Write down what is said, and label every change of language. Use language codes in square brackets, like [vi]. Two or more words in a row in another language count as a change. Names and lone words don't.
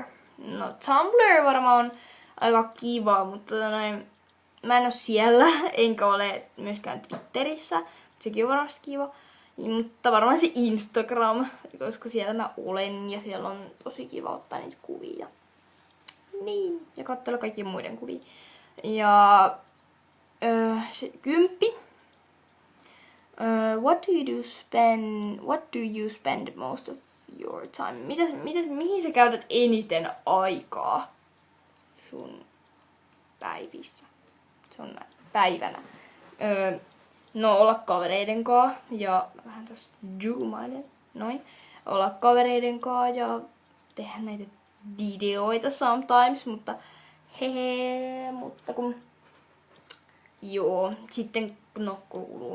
[fi] No Tumblr varmaan on aika kiva, mutta mä en oo siellä, enkä ole myöskään Twitterissä. Sekin on varmasti kiva. Mutta varmaan se Instagram, koska siellä mä olen ja siellä on tosi kiva ottaa niitä kuvia. Niin, ja katsella kaikkien muiden kuvia. Ja 10. [en] What do you spend most of your time? [fi] Mihin sä käytät eniten aikaa sun päivissä? Sun päivänä. No olla kavereiden kaa ja vähän tossa zoomailen, noin. Olla kavereiden kaa ja tehdä näitä videoita sometimes, mutta mutta kun joo, sitten no kouluun.